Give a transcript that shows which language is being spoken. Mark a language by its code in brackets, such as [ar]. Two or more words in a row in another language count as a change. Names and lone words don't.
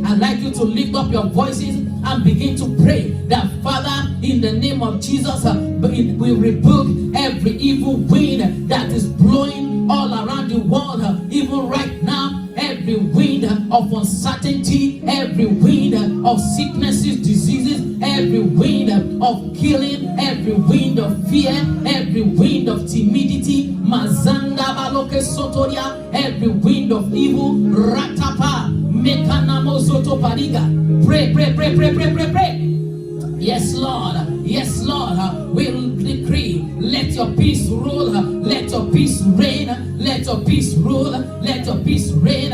[en] I'd like you to lift up your voices and begin to pray that, Father, in the name of Jesus, we rebuke every evil wind that is blowing all around the world, even right now. Every wind of uncertainty, every wind of sicknesses, diseases, every wind of killing, every wind of fear, every wind of timidity, mazanda baloke sotoria, every wind of evil, ratapa, mekanamo soto pariga. Pray, pray, pray, pray, pray, pray, pray. Yes, Lord. Yes, Lord. We'll decree. Let your peace rule. Let your peace reign. Let your peace rule. Let your peace reign.